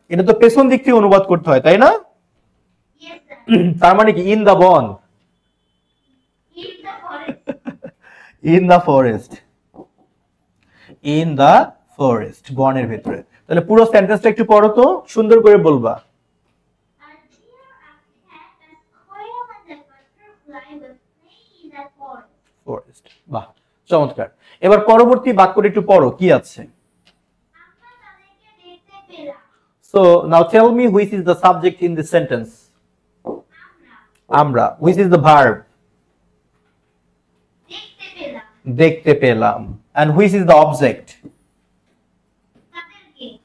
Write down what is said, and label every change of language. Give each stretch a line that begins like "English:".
Bangla: এটা তো পেছন দিক থেকে অনুবাদ করতে হয় তাই না? ইয়েস স্যার, তার মানে কি ইন দা বন, in the forest, in the forest, in the forest, বনের ভেতরে। তাহলে পুরো সেন্টেন্সটা একটু পড়ো তো, সুন্দর করে বলবা।
English: A deer, a cat, a squirrel, and a butterfly were playing in the forest.
Bangla: Forest, বাহ চমৎকার। এবার পরবর্তী বাক্যটা একটু পড়ো, কি আছে? আমরা তাদেরকে দেখতে পেলাম।
English: So now tell me which is the subject in this sentence.
Bangla: আমরা,
English: which is the verb?
Bangla: দেখতে পেলাম দেখতে পেলাম।
English: And which is the object?
Bangla: তাদেরকে।